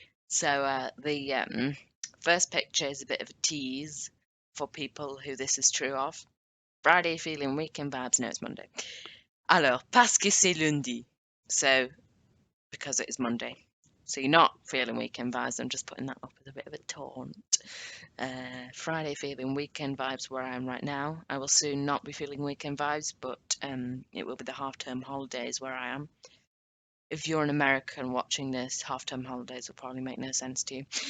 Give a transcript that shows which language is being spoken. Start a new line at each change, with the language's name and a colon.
English: So the first picture is a bit of a tease for people who this is true of. Friday feeling weekend vibes, no, it's Monday.
French: Alors, parce que c'est lundi.
English: So, because it is Monday. So you're not feeling weekend vibes, I'm just putting that up as a bit of a taunt. Friday feeling weekend vibes where I am right now. I will soon not be feeling weekend vibes, but it will be the half-term holidays where I am. If you're an American watching this, half-term holidays will probably make no sense to you.